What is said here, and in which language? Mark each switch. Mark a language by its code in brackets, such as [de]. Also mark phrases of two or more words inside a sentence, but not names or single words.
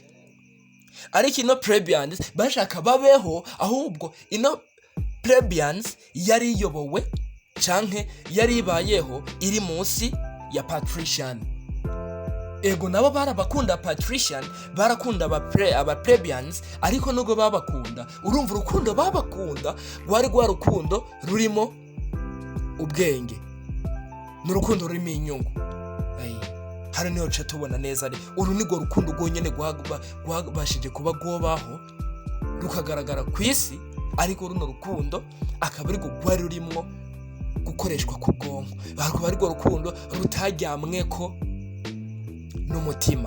[rn] Ariko ino plebeians bashaka babeho, ahubwo ino plebeians yari iyobowe canke yari ibayeho iri munsi ya patrician. Ego nabo barabakunda patrician, barakunda aba plebeians, ariko nubwo babakunda, urumva urukundo babakunda rwari rwa rukundo rurimo ubwenge, n'urukundo rurimo inyungu. Hari niho cha tubona neza ari uru nigo rukundo rwonyene rwabashije kuba rwobaho rukagaragara ku isi, ariko runo rukundo akaba ari rwari rurimo gukoreshwa ku bwonko, akaba ari rwo rukundo rutajyamweko n'umutima.